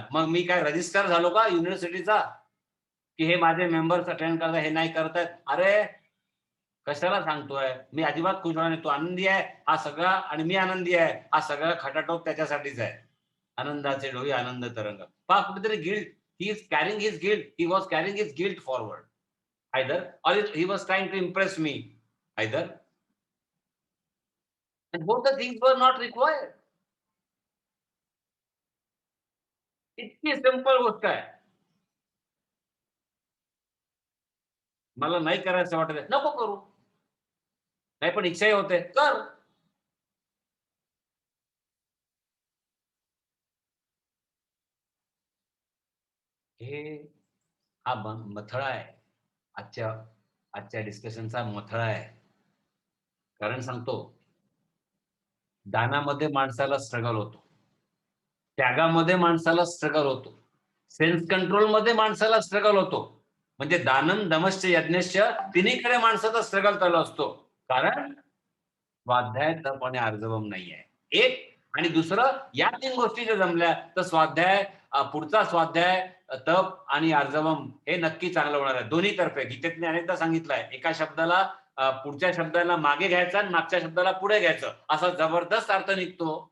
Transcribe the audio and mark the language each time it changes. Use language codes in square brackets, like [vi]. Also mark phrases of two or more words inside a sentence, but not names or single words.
[mr] मग मी काय रजिस्टर झालो का युनिव्हर्सिटीचा, की हे माझे [en] members attend [mr] करतात, हे नाही करतायत? अरे, कशाला सांगतोय? मी अजिबात खुश होणार नाही. तू आनंदी आहे हा सगळा आणि मी आनंदी आहे हा सगळा खटाटोप त्याच्यासाठीच आहे. आनंदाचे डोही आनंद तरंग. पहा कुठेतरी गिल्ट. [en] He is carrying his guilt. He was carrying his guilt forward. Either or he was trying to impress me. Either. And both the things were not required. [mr] इतकी सिंपल गोष्ट आहे. मला नाही करायचं वाटत नको करू. नाही पण इच्छाही होते कर. हे हा मथळा आहे. आजच्या आजच्या डिस्कशनचा मथळा आहे. कारण सांगतो, दानामध्ये माणसाला स्ट्रगल होतो. त्यागामध्ये माणसाला स्ट्रगल होतो. [en] self control [mr] मध्ये माणसाला स्ट्रगल होतो. म्हणजे [sa] दानम दमश्च यज्ञश्च [mr] तिन्हीकडे माणसाचा स्ट्रगल चालू असतो. कारण स्वाध्याय, तप आणि आर्जवम नाही आहे. एक आणि दुसरं या तीन गोष्टी जर जमल्या तर स्वाध्याय, पुढचा स्वाध्याय, तप आणि आर्जवम हे नक्की चांगलं होणार आहे. दोन्ही तर्फे. गीतेत अनेकदा सांगितलंय, एका शब्दाला पुढच्या शब्दाला मागे घ्यायचा आणि मागच्या शब्दाला पुढे घ्यायचं, असा जबरदस्त अर्थ निघतो.